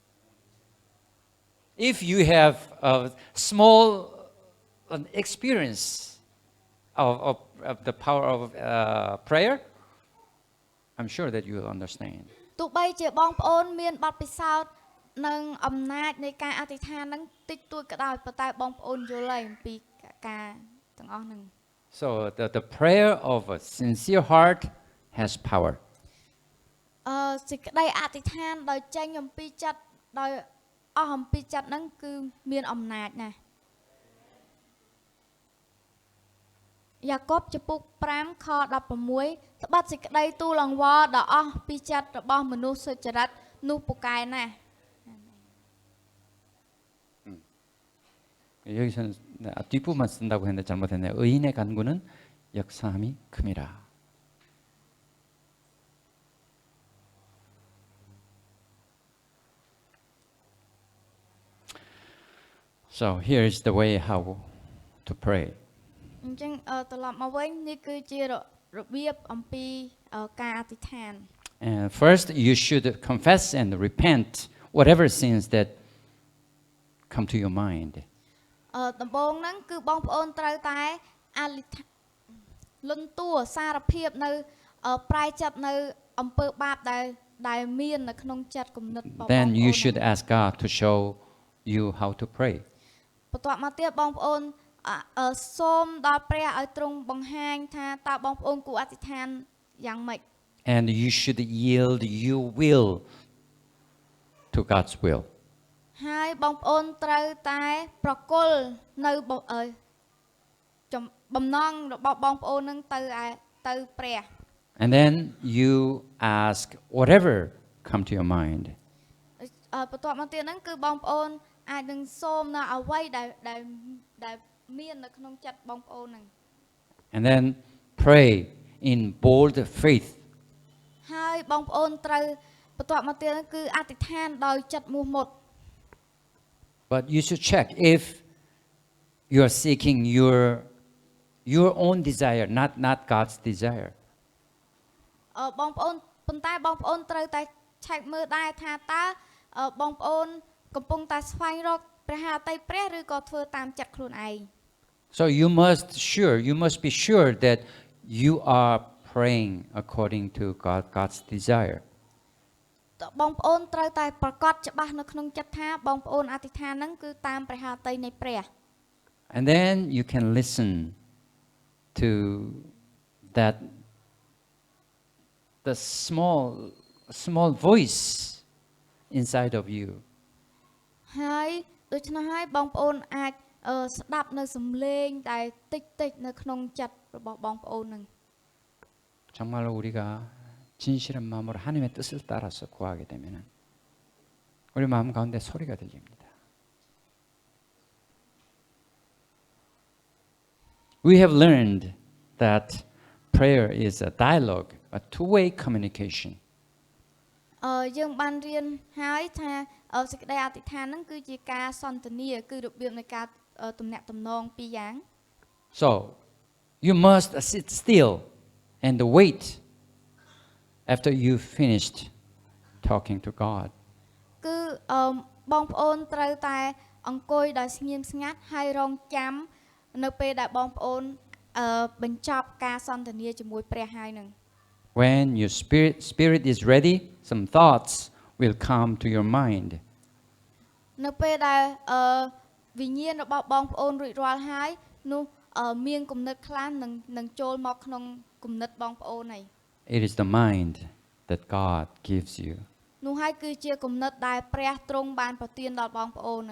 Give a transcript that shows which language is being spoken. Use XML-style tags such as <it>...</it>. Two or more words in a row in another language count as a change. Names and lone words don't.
<en>If you have a small an experience of the power of prayer, I'm sure that you will understand.</en> <km>ទោះបីជាបងប្អូនមានបទពិសោធន៍និងអំណាចនៃការអធិដ្ឋានហ្នឹងតិចតួចក៏ដោយប៉ុន្តែបងប្អូនយល់ហើយអំពីការទាំងអស់ហ្នឹង</km> <en>So the prayer of a sincere heart has power.</en> <km>សេចក្តីអធិដ្ឋានដោយចេញអំពីចិត្តដោយអស់អំពីចិត្តហ្នឹងគឺមានអំណាចណាស់យ៉ាកុបចំពុក5ខ16ត្បិតសេចក្តីទូលអង្វរដ៏អស់ពីចិត្តរបស់មនុស្សសុចរិតនោះពូកែណាស់</km> <ko>여기서는 뒷부분만 쓴다고 했는데 잘못했네. 의인의 간구는 역사함이 큼이라.</ko> <en>So here is the way how to pray.</en> <km>អញ្ចឹងត្រឡប់មកវិញនេះគឺជារបៀបអំពីការអធិដ្ឋាន</km> <en>And first you should confess and repent whatever sins that come to your mind.</en> <km>ដំបូងហ្នឹងគឺបងប្អូនត្រូវតែអធិដ្ឋានលន់តួសារភាពនៅប្រែចិត្តនៅអំពើបាបដែលមាននៅក្នុងចិត្តគំនិតរបស់បងប្អូន</km> <en>Then you should ask God to show you how to pray.</en> <km>បន្ទាប់មកទៀតបងប្អូនសូមដល់ព្រះឲ្យទ្រង់បង្ហាញថាតើបងប្អូនគួរអធិដ្ឋានយ៉ាងម៉េច</km> <en>And you should yield your will to God's will.</en> <km>ហើយបងប្អូនត្រូវតែប្រគល់នៅបំណងរបស់បងប្អូននឹងទៅព្រះ</km> <en>And then you ask whatever come to your mind.</en> <km>បន្ទាប់មកទៀតហ្នឹងគឺបងប្អូនអាចនឹងសូមនៅអ្វីដែលមាននៅក្នុងចិត្តបងប្អូនហ្នឹង</km> <en>And then pray in bold faith.</en> <km>ហើយបងប្អូនត្រូវបន្ទាប់មកទៀតហ្នឹងគឺអធិដ្ឋានដោយចិត្តមោះមុត</km> <en>But you should check if you are seeking your own desire, not God's desire.</en> <km>បងប្អូនប៉ុន្តែបងប្អូនត្រូវតែឆែកមើលដែរថាតើបងប្អូនកំពុងតែស្វែងរកព្រះហឫទ័យព្រះឬក៏ធ្វើតាមចិត្តខ្លួនឯង</km> <en>So you must be sure that you are praying according to God's desire.</en> <km>បងប្អូនត្រូវតែប្រកាសច្បាស់នៅក្នុងចិត្តថាបងប្អូនអធិដ្ឋានហ្នឹងគឺតាមព្រះហឫទ័យនៃព្រះ</km> <en>And then you can listen to that the small voice inside of you.</en> <km>ហើយដូច្នោះហើយបងប្អូនអាចស្ដាប់នៅសំឡេងដែលតិចនៅក្នុងចិត្តរបស់បងប្អូនហ្នឹង</km> <ko>정말로 우리가 진실한 마음으로 하나님의 뜻을 따라서 구하게 되면은 우리 마음 가운데 소리가 들립니다.</ko> <en>We have learned that prayer is a dialogue, a two-way communication.</en> <km>យើងបានរៀនហើយថាសេចក្តីអធិដ្ឋានហ្នឹងគឺជាការសន្ទនាគឺរបៀបនៃការទំនាក់ទំនងពីរយ៉ាង</km> <en>So you must sit still and wait after you finished talking to God.</en> <km>គឺបងប្អូនត្រូវតែអង្គុយដោយស្ងៀមស្ងាត់ហើយរងចាំនៅពេលដែលបងប្អូនបញ្ចប់ការសន្ទនាជាមួយព្រះហើយនឹង</km> <en>When your spirit is ready, some thoughts will come to your mind.</en> <km>នៅពេលដែលវិញ្ញាណរបស់បងប្អូនរួចរាល់ហើយនោះមានគំនិតខ្លះនឹងចូលមកក្នុងគំនិតបងប្អូនហើយ</km> <en>It is the mind that God gives you.</en> <km>នោះហើយគឺជាគំនិតដែលព្រះទ្រង់បានប្រទានដល់បងប្អូនហ្នឹង</km>